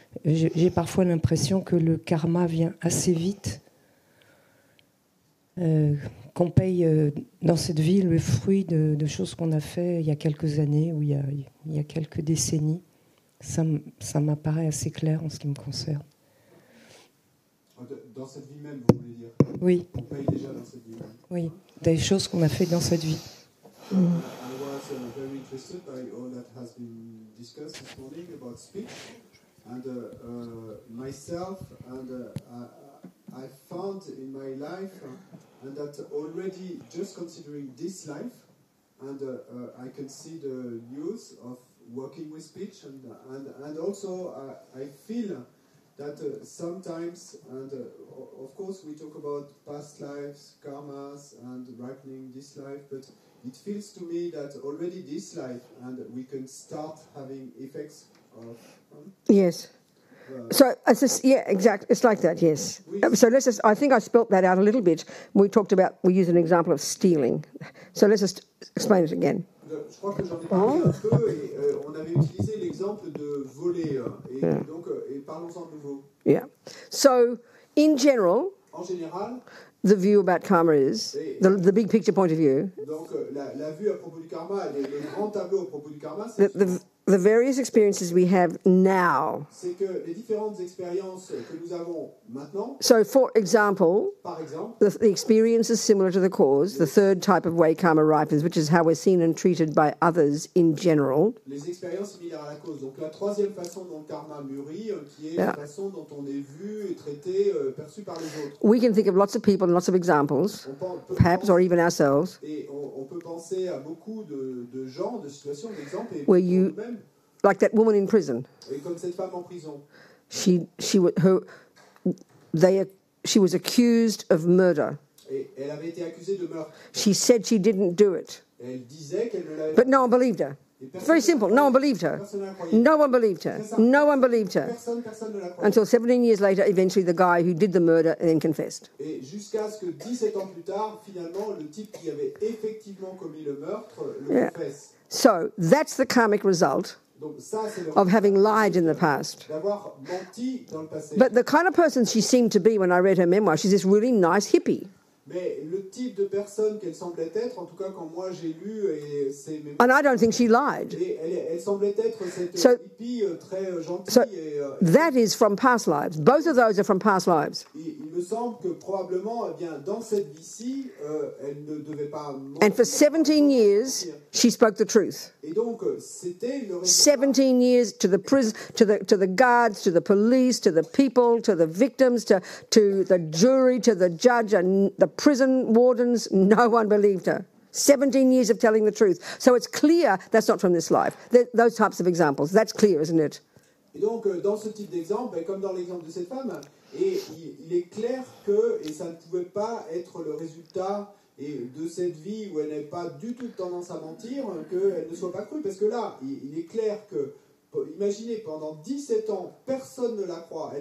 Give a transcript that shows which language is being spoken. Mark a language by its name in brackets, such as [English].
[French] J'ai parfois l'impression que le karma vient assez vite, qu'on paye dans cette vie le fruit de choses qu'on a fait il y a quelques années ou il y a quelques décennies. Ça m'apparaît assez clair en ce qui me concerne. Dans cette vie même, vous voulez dire? Oui. On paye déjà dans cette vie même. Oui, des choses qu'on a fait dans cette vie. [English] I was very interested by all that has been discussed this morning about speech, and myself, and I found in my life, and that already just considering this life, and I can see the use of working with speech, and also I feel that sometimes, and of course we talk about past lives, karmas, and ripening this life, but it feels to me that already this life, and we can start having effects of... Yes. So, yeah, exactly. It's like that, yes. So let's just, I think I spelt that out a little bit. We used an example of stealing. So let's just explain it again. [French] Je crois que j'en ai parlé un peu, et on avait utilisé l'exemple de voler, et donc parlons-en de nouveau. [English] Yeah. So, in general, [French] en général, [English] the view about karma is, the big picture point of view, [French] donc la vue à propos du karma, le grand tableau à propos du karma, [English] c'est the various experiences we have now. [French] C'est que les différentes expériences que nous avons maintenant. [English] So, for example, [French] par exemple, [English] the experience is similar to the cause, the third type of way karma ripens, which is how we're seen and treated by others in general. [French] Les expériences similaires à la cause. Donc la troisième façon dont le karma mûrit, qui est la façon dont on est vu et traité, perçu par les autres. [English] We can think of lots of people and lots of examples, perhaps, or even ourselves. [French] Et on peut penser à beaucoup de gens, de situations, d'exemples, et [English] where you, like that woman in prison. [French] Et comme cette femme en prison. [English] She was accused of murder. [French] Et elle avait été accusée de meurtre. [English] She said she didn't do it. [French] Elle disait qu'elle ne l'avait [English] pas. But no one believed her. It's very simple. No one believed her. No one believed her. No one believed her. Until 17 years later, eventually the guy who did the murder then confessed. [French] Et jusqu'à ce que 17 ans plus tard, finalement, le type qui avait effectivement commis le meurtre le confesse. [English] So that's the karmic result of having lied in the past. But the kind of person she seemed to be when I read her memoir, she's this really nice hippie. [French] Mais le type de personne qu'elle semblait être, en tout cas quand moi j'ai lu ses mémoires, [English] and I don't think she lied. [French] Elle semblait être cette hippie très gentille. [English] So that is from past lives. Both of those are from past lives. [French] Il me semble que probablement, eh bien, dans cette vie-ci, elle ne devait pas. [English] And for 17 years, she spoke the truth. [French] Et donc, c'était le [English] 17 years to the prison, to the guards, to the police, to the people, to the victims, to the jury, to the judge, and the prison wardens. No one believed her. 17 years of telling the truth. So it's clear that's not from this life. Those types of examples. That's clear, isn't it? [French] Et donc, dans ce type d'exemple, comme dans l'exemple de cette femme, et il est clair que, et ça ne pouvait pas être le résultat de cette vie où elle n'avait pas du tout tendance à mentir, qu'elle ne soit pas crue. Parce que là, il est clair que, imaginez, pendant 17 ans, personne ne la croit.